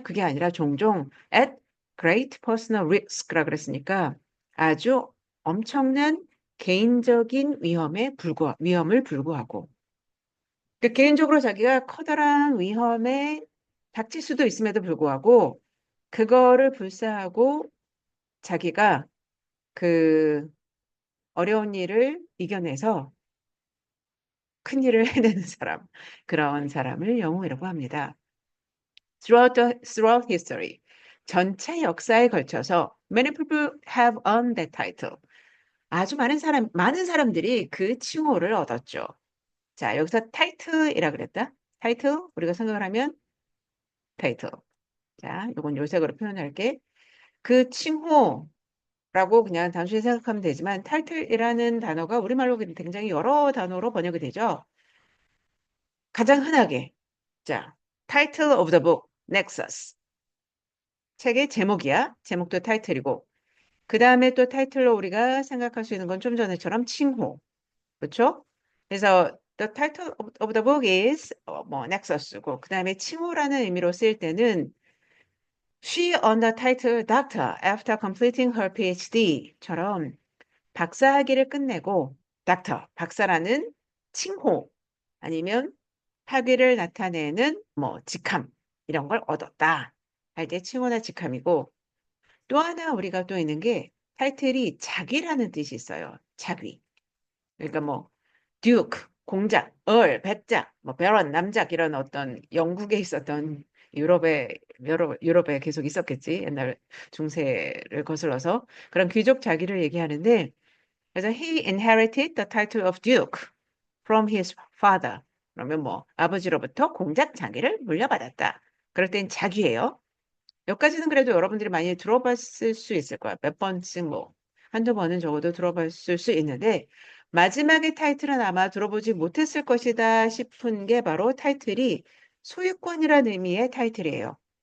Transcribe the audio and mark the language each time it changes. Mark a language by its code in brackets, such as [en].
[ko] 그게 아니라 종종 [en] at great personal risk [ko] 라 그랬으니까 아주 엄청난 개인적인 위험을 불구하고 그러니까 개인적으로 자기가 커다란 위험에 닥칠 수도 있음에도 불구하고 그거를 불사하고 자기가 그 어려운 일을 이겨내서 큰 일을 해내는 사람, 그런 사람을 영웅이라고 합니다. [en] Throughout history, [ko] 전체 역사에 걸쳐서 [en] many people have earned that title. [ko] 아주 많은 사람들이 그 칭호를 얻었죠. 자, 여기서 타이틀이라 그랬다. 타이틀, 우리가 생각을 하면 타이틀. 자, 이건 요색으로 표현할게. 그 칭호라고 그냥 단순히 생각하면 되지만 타이틀이라는 단어가 우리말로 굉장히 여러 단어로 번역이 되죠. 가장 흔하게 자, [en] Title of the book, Nexus. [ko] 책의 제목이야. 제목도 타이틀이고. 그 다음에 또 타이틀로 우리가 생각할 수 있는 건 좀 전에처럼 칭호. 그렇죠? 그래서 [en] the title of the book is [ko] 뭐 Nexus고 그 다음에 칭호라는 의미로 쓰일 때는 [en] She earned the title doctor after completing her PhD [ko] 처럼 박사학위를 끝내고 닥터, 박사라는 칭호 아니면 학위를 나타내는 뭐 직함 이런 걸 얻었다. 할 때 칭호나 직함이고 또 하나 우리가 또 있는 게 타이틀이 자기라는 뜻이 있어요. 자기. 그러니까 뭐 듀크, 공작, 배작, 뭐 베런, 남작 이런 어떤 영국에 있었던 유럽에 계속 있었겠지. 옛날 중세를 거슬러서 그런 귀족 자기를 얘기하는데 그래서 [en] he inherited the title of duke from his father. [ko] 그러면 뭐 아버지로부터 공작 자기를 물려받았다. 그럴 땐 자기예요. 여기까지는 그래도 여러분들이 많이 들어봤을 수 있을 거야. 몇 번씩 뭐 한두 번은 적어도 들어봤을 수 있는데 마지막의 타이틀은 아마 들어보지 못했을 것이다 싶은 게 바로 타이틀이 소유권이라는 의미의 타이틀이에요.